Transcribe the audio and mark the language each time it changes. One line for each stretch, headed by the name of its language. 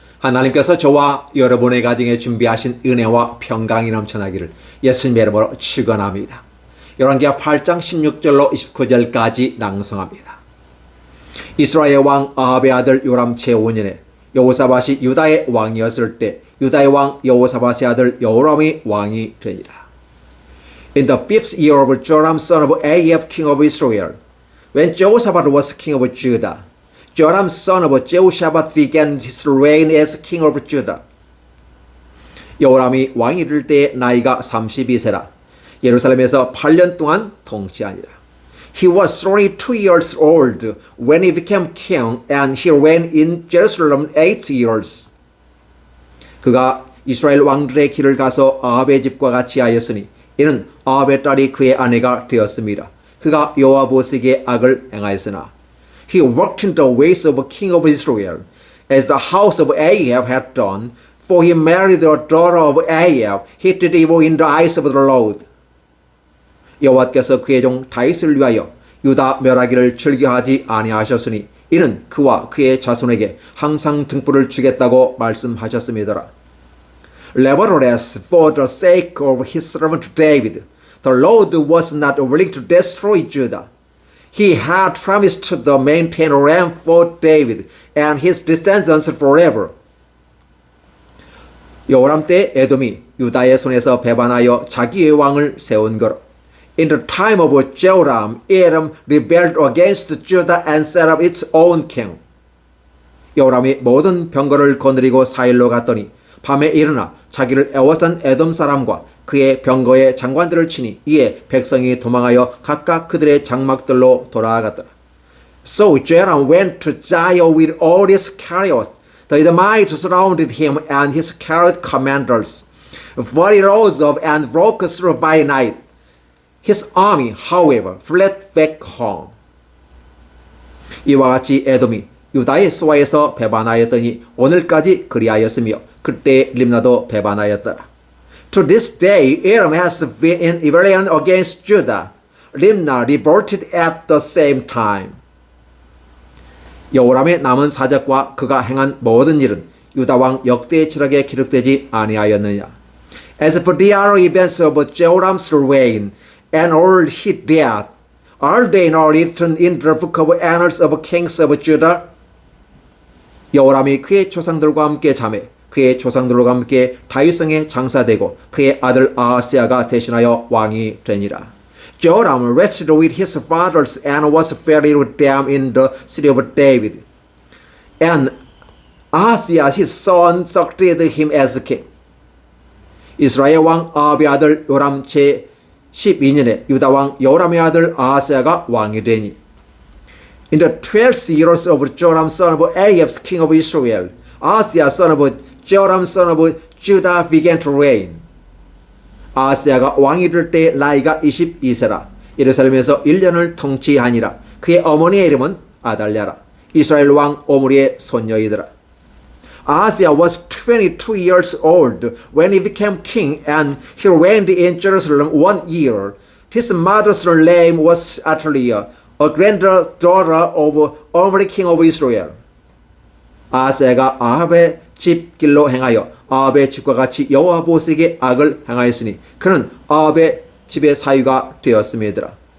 Korean: 하나님께서 저와 여러분의 가정에 준비하신 은혜와 평강이 넘쳐나기를 예수님의 이름으로 축원합니다. 열왕기하 8장 16절로 29절까지 낭송합니다. 이스라엘 왕 아합의 아들 요람 제5년에 여호사밧이 유다의 왕이었을 때 유다의 왕 여호사밧의 아들 여호람이 왕이 되니라.
English: In the fifth year of Joram son of Ahab king of Israel, when Jehoshaphat was king of Judah, Joram son of Jehoshaphat began his reign as king of Judah.
Korean: 여호람이 왕이 될 때 나이가 32세라. 예루살렘에서 8년 동안 통치하니라.
English: He was 32 years old when he became king, and he reigned in Jerusalem 8 years.
Korean: 그가 이스라엘 왕들의 길을 가서 아합의 집과 같이 하였으니 이는 아합의 딸이 그의 아내가 되었습니다. 그가 여호와보시기에 악을 행하였으나
English: He walked in the ways of a king of Israel, as the house of Ahab had done, for he married the daughter of Ahab. He did evil in the eyes of the Lord.
Korean: 여호와께서 그의 종 다윗을 위하여 유다 멸하기를 즐겨하지 아니하셨으니 이는 그와 그의 자손에게 항상 등불을 주겠다고 말씀하셨음이더라.
English: Nevertheless, for the sake of his servant David, the Lord was not willing to destroy Judah. He had promised to maintain a realm for David and his descendants forever.
Korean: 여호람 때 에돔이 유다의 손에서 배반하여 자기의 왕을 세운 거로.
English: In the time of Jehoram, Edom rebelled against Judah and set up its own king.
Korean: 여호람이 모든 병거를 거느리고 사일로 갔더니 밤에 일어나 자기를 애워싼 에돔 사람과 그의 병거의 장관들을 치니 이에 백성이 도망하여 각각 그들의 장막들로 돌아갔더라.
English: So Joram went to Jair with all his chariots. The Edomites surrounded him and his chariot commanders, but he rose up and broke through by night. His army, however, fled back home.
Korean: 이와 같이 에돔이 유다의 수하에서 배반하였더니 오늘까지 그리하였으며 그때 림나도 배반하였더라.
English: To this day, Edom has been in rebellion against Judah. Limnah revolted at the same time.
Korean: 여호람의 남은 사적과 그가 행한 모든 일은 유다 왕 역대 지략에 기록되지 아니하였느냐.
English: As for the other events of Jehoram's reign and all he did, are they not written in the book of annals of kings of Judah?
Korean: 여호람이 그의 조상들과 함께 잠에 그의 조상들과 함께 다윗성에 장사되고 그의 아들 아하스야가 대신하여 왕이 되니라.
English: Joram rested with his fathers and was buried with them in the city of David. And Ahaziah his son succeeded him as king.
Korean: 이스라엘 왕 아합의 아들 요람 제 12년에 유다 왕 여호람의 아들 아하스야가 왕이 되니.
English: In the 12th years of Joram son of Ahab king of Israel, Ahaziah son of Joram son of Judah began to reign.
Korean: 아하스야가 왕이 될 때 나이가 22세라. 예루살렘에서 1년을 통치하니라. 그의 어머니의 이름은 아달랴라. 이스라엘 왕 오므리의 손녀이더라.
English: Ahaziah was 22 years old when he became king, and he reigned in Jerusalem 1 year. His mother's name was Athaliah, a granddaughter of Omri king of Israel.
Korean: 아하스야가 아합의 집 길로 행하여 아합의 집과 같이 여호와 보시기에 악을 행하였으니 그는 아합의 집의 사위가 되었음이더라.